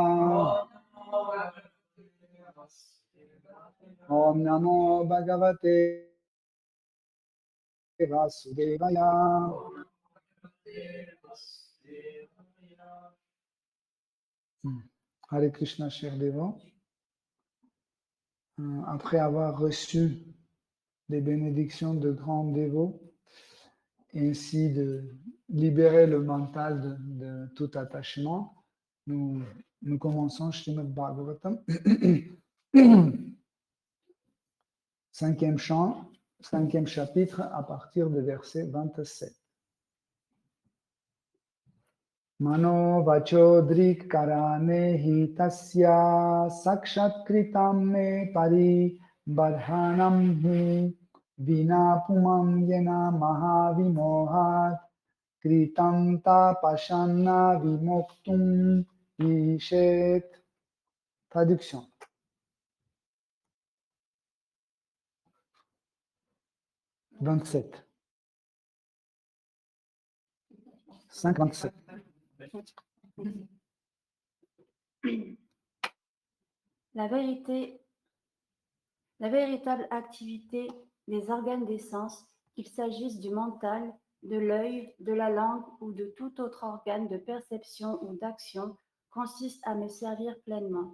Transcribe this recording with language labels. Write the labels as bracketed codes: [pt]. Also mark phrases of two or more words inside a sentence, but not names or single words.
[sa] ॐ नमो भगवते वासुदेवाय. हरे कृष्ण, [fr] chers dévots. Après avoir reçu des bénédictions de grands dévots, et ainsi de libérer le mental de tout attachement, nous commençons Srimad Bhagavatam, 5e chant, 5e chapitre, à partir du verset 27. [sa] मनो वचोदृक् करणे हितस्य साक्षात् कृतम् मे परि बाधनम् हि विना पुमाम् येन महाविमोहात् कृतम् त पाशान्न विमोक्तुम् ईशेत्. [fr] Traduction. « 27. 5-27. La véritable activité des organes des sens, qu'il s'agisse du mental, de l'œil, de la langue ou de tout autre organe de perception ou d'action, consiste à me servir pleinement.